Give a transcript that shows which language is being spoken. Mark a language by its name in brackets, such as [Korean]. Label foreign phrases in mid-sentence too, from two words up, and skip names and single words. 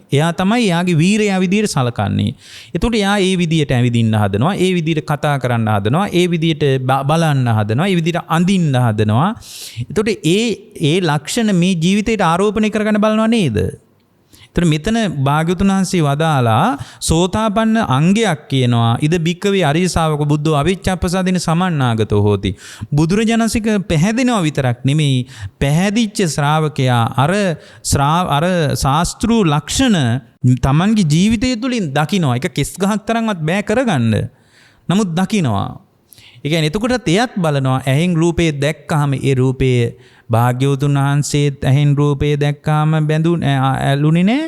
[Sinhala] එයා තමයි එයාගේ වීරයා විදියට සලකන්නේ. එතකොට එයා ඒ විදියට ඇවිදින්න හදනවා. ඒ විදියට කතා කරන්න හදනවා. ඒ විදියට බලන්න හදනවා. ඒ විදියට අඳින්න හදනවා. එතකොට ඒ ලක්ෂණ මේ ජීවිතයට ආරෝපණය කරගන්න බලනවා නේද? එතකොට මෙතන භාග්‍යවතුන් වහන්සේ වදාලා සෝතාපන්න අංගයක් කියනවා. [Pali] ඉද බික්කවේ අරිය ශාවක බුද්ධෝ අවිච්ඡප්පසාදේන සමන්නාගතෝ හෝති. [Sinhala] බුදුරජාණන්සික පැහැදෙනවා විතරක් නෙමෙයි, පැහැදිච්ච ශ්‍රාවකයා අර ශාස්ත්‍රීය ලක්ෂණ Tamanගේ ජීවිතය තුළින් දකිනවා. ඒක කෙස් ගහක් තරම්වත් බෑ කරගන්න. නමුත් දකිනවා. ඒ කියන්නේ එතකොටත් එයත් බලනවා. ඇහෙන් රූපේ දැක්කහම ඒ රූපයේ භාග්‍යවතුන් වහන්සේ ඇහෙන් රූපේ දැක්කාම ඇලුනේ නැහැ.